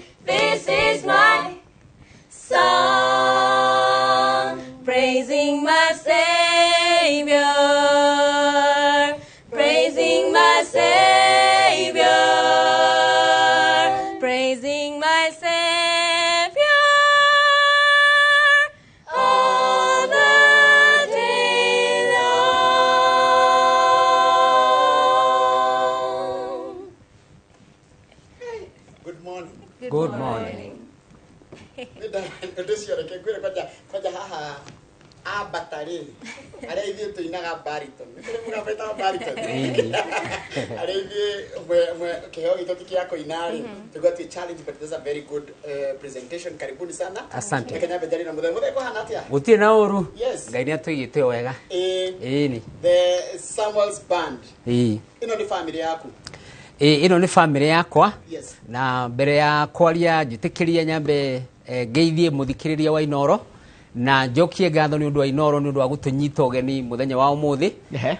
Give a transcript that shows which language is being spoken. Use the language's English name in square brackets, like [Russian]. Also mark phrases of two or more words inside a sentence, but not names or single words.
[English] This is my song, praising my Savior, praising my Savior, praising my Savior all the day long. Good morning. Good morning. [Kikuyu] Ndiciareke kwire kwaja haha abatari aria ithuĩ tũinaga bariton nĩkũrĩ mũgambo bariton aria ithuĩ kĩheo gitũ ti kĩa kũina-rĩ tũgwatĩ challenge, [English] but this is a very good presentation. [Swahili] Karibuni sana. Asante. [Kikuyu] Kenya bendari na mũthee kũhana atĩa? Gũtirĩ na ũru. Yes. Ngai nĩatũigĩte wega. Ĩni. The Samuel's Band. Ĩĩ. Ĩno nĩ family yaku? Ĩno nĩ family yakwa. Yes. Na mbere ya kwaria njĩtĩkĩria nyambe ngeithie mũthikĩrĩria wa Inooro na njokie ngatho nĩ ũndũ wa Inooro nĩ ũndũ wa gũtũnyita ũgeni mũthenya wa ũmũthĩ.